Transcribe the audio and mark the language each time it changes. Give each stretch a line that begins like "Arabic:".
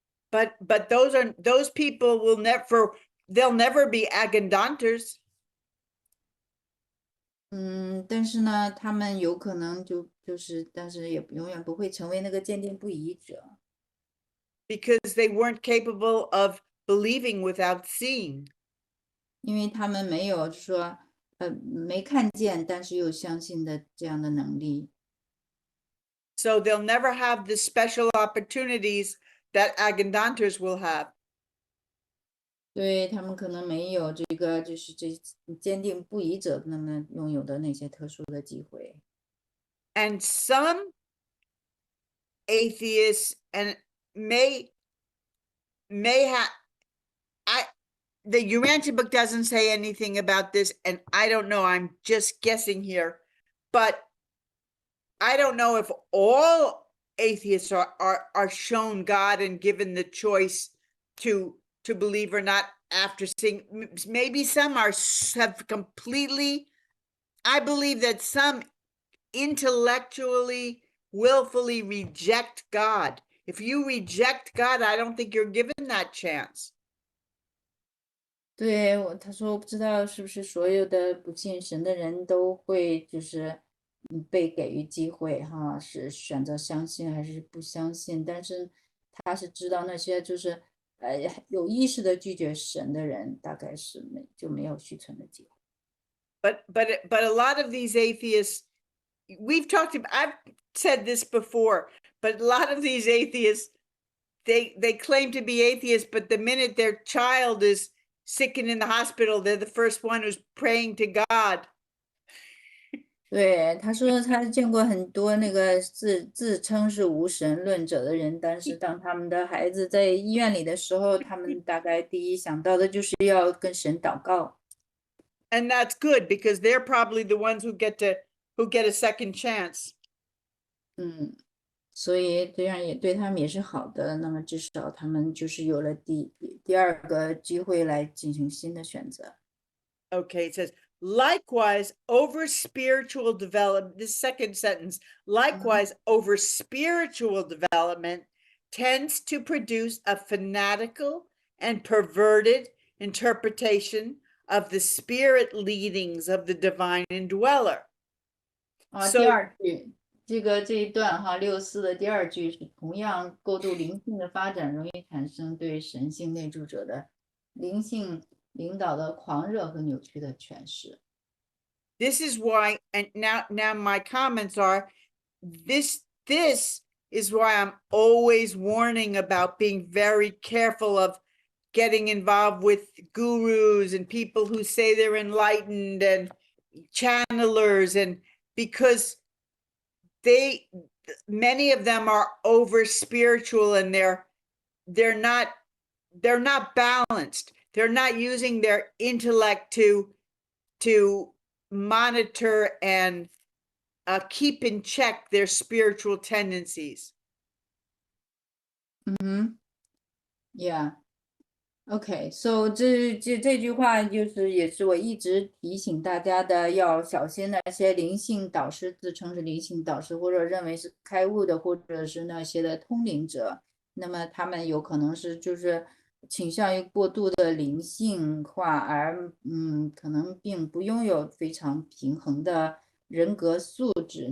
English: But those people they'll never be agandanters.
Chinese: 但是呢，他们有可能但是也永远不会成为那个坚定不移者，
English: because they weren't capable of believing without seeing.
Chinese: 因为他们没有说没看见，但是又相信的这样的能力。
English: So they'll never have the special opportunities that Agandanters will have.
Chinese: 对，他们可能没有这个就是这坚定不移者那么拥有的那些特殊的机会。
English: And some atheists and may have, the Urantia book doesn't say anything about this, and I don't know, I'm just guessing here, but I don't know if all atheists are shown God and given the choice to believe or not after seeing. Maybe some have completely, I believe that some intellectually, willfully reject God. If you reject God, I don't think you're given that chance.
Chinese: 对，他说我不知道是不是所有的不信神的人都会就是被给予机会哈，是选择相信还是不相信？但是他是知道那些就是有意识的拒绝神的人，大概是没有续存的机会。
English: But a lot of these atheists, I've said this before, but a lot of these atheists, they claim to be atheists, but the minute their child is sick and in the hospital, they're the first one who's praying to God.
Chinese: 对，他说他见过很多那个自称是无神论者的人，但是当他们的孩子在医院里的时候，他们大概第一想到的就是要跟神祷告。
English: And that's good because they're probably the ones who get a second chance.
Chinese: 所以这样也对他们也是好的。那么至少他们就是有了第二个机会来进行新的选择。
English: Okay, it says, likewise, over spiritual development, this second sentence, likewise, over spiritual development tends to produce a fanatical and perverted interpretation of the spirit leadings of the divine indweller.
Chinese: 第二句这一段哈，64的第二句是同样过度灵性的发展，容易产生对神性内住者的灵性领导的狂热和扭曲的诠释。
English: This is why, and now my comments are, this is why I'm always warning about being very careful of getting involved with gurus and people who say they're enlightened and channelers, and because many of them are over spiritual and they're not balanced. They're not using their intellect to monitor and keep in check their spiritual tendencies. Yeah. OK, so
Chinese: 这句话就是也是我一直提醒大家的，要小心那些灵性导师自称是灵性导师，或者认为是开悟的，或者是那些的通灵者。那么他们有可能是就是倾向于过度的灵性化，而可能并不拥有非常平衡的人格素质。